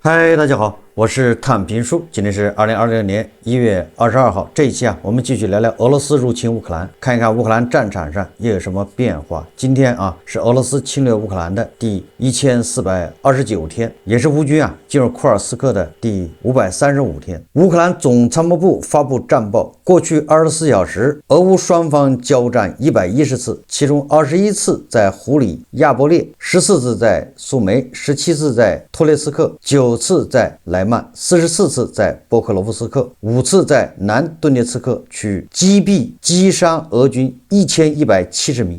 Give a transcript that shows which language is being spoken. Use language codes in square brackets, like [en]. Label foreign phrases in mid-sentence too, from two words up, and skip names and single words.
[zh] 嗨，大家好，我是探评书，今天是2026年1月22号。这一期我们繼續聊聊俄羅斯入侵烏克蘭，看一看烏克蘭戰場上又有什麼變化。今天是俄羅斯侵略烏克蘭的第1429天，也是烏軍進入庫爾斯克的第535天。烏克蘭總參謀部發布戰報，過去24小時，俄烏雙方交戰110次，其中21次在胡里亞波列，14次在蘇梅，17次在托列斯克，9次在萊曼，44次在波克羅夫斯克，5次在南頓涅茨克區擊斃擊傷俄軍1170名。